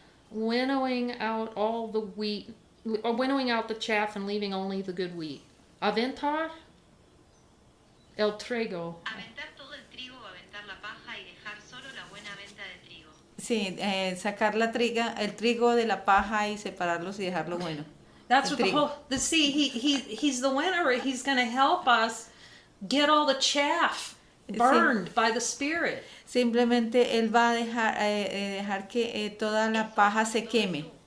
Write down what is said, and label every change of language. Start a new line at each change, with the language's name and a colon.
English: Winnowing out all the wheat, or winnowing out the chaff and leaving only the good wheat.
Spanish: Aventar el trigo. Aventar todo el trigo, aventar la paja y dejar solo la buena venta de trigo. Sí, sacar el trigo de la paja y separarlos y dejarlo bueno.
English: That's what he's the winner. He's going to help us get all the chaff burned by the Spirit.
Spanish: Simplemente él va a dejar que toda la paja se queme.